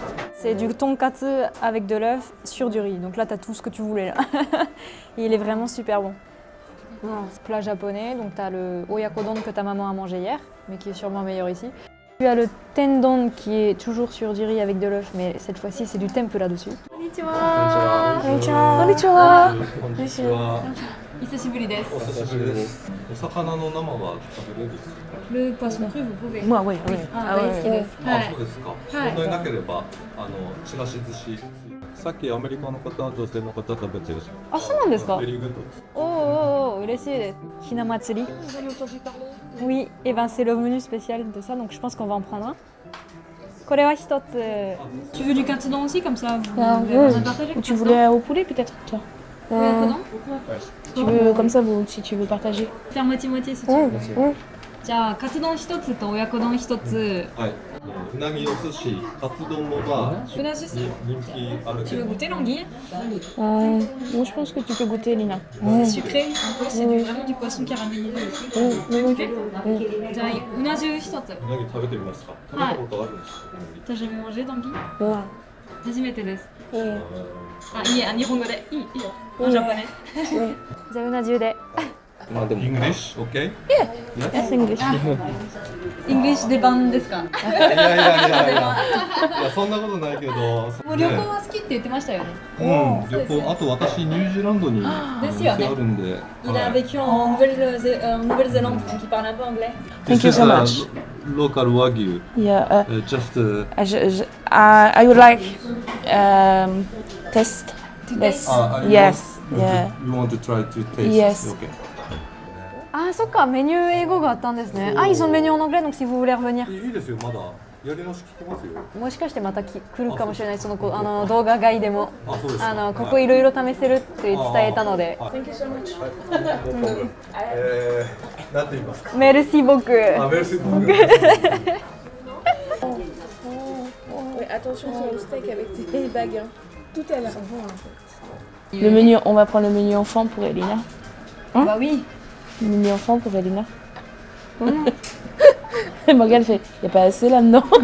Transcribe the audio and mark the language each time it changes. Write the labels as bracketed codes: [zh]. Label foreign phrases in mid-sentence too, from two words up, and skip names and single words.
[fr] C'est du tonkatsu avec de l'œuf sur du riz. Donc là, tu as tout ce que tu voulais là. Et il est vraiment super bon. C'est plat japonais, donc tu as le oyakodon que ta maman a mangé hier, mais qui est sûrement meilleur ici. Tu as le tendon qui est toujours sur du riz avec de l'œuf, mais cette fois-ci c'est du tempura dessus. [ja] Konnichiwa. Konnichiwa. こんにちは。久しぶりです. お魚の生は食べれるんですか？ [fr] Le poisson cru, vous pouvez. Moi, oui, oui. Ah, oui, [ja] あ、そうですか。問題なければちらし寿司。さっきアメリカの方、女性の方食べてる。あ、そうなんですか？ [en] very good [ja] です。おーおーおー、嬉しいです。ひな祭り. [fr] Oui, et ben c'est le menu spécial de ça, donc je pense qu'on va en prendre un. [ja] これは一つ. [fr] Tu veux du katsudon aussi, comme ça vous oui. partagez? Tu voulais au poulet peut-être, toi? Oyakodon? Tu veux comme ça, si tu veux partager. Faire moitié-moitié si tu veux. [ja] じゃあ、カツ丼一つと親子丼一つ。はい。うなぎお寿司、カツ丼もまあうなぎ寿司。人気ある [fr] Tu [ja] け [fr] veux [ja] ど。 [fr] goûter l'anguille? Moi, je pense que tu peux goûter, Lina. C'est sucré, un peu, c'est vraiment du poisson caramélisé aussi. [ja] Ok. じゃあ、うな重一つ。うなぎ食べてみますか。食べたことあるんですか。 [fr] T'as jamais mangé d'anguille? [ja] わ初めてです。あ。あ、いいえ、日本語で。 [fr] いいよ。En japonais. [ja] じゃあ、うな重で。まあでも。 [en] English, OK? [ja] Yes, English. English 出番ですか？いやいやいやいや。いやそんなことないけど。もう旅行は好きって言ってましたよね。うん、旅行あと私ニュージーランドに店あるんで。 [fr] Il a vécu en Nouvelle-Zélande, donc il parle un peu anglais. [en] Thank you so much. Local wagyu. Yeah. Just. I would like test this. Yes. Yeah. You want to try to taste? Yes. Okay. [fr] Ah, [ja] そっか、メニュー英語があったんですね。 [fr] Ah, ils ont le menu en anglais, donc si vous voulez revenir. [ja] いいですよ、まだやり直し聞きますよ。もしかしてまた来るかもしれない、その動画外でも。あ、そうですか。ここいろいろ試せるって伝えたので。 [en] Thank you so much. [ja] なんて言いますか。 [fr] merci beaucoup. [ja] あ、メルシー僕。 [fr] Ouais, attention au steak avec tes bagues. Hein. Tout a l'air bon en fait. Le menu, on va prendre le menu enfant pour Elina. Bah oui. Le menu enfant pour Elina. Et Morgane fait, il n'y a pas assez là-dedans.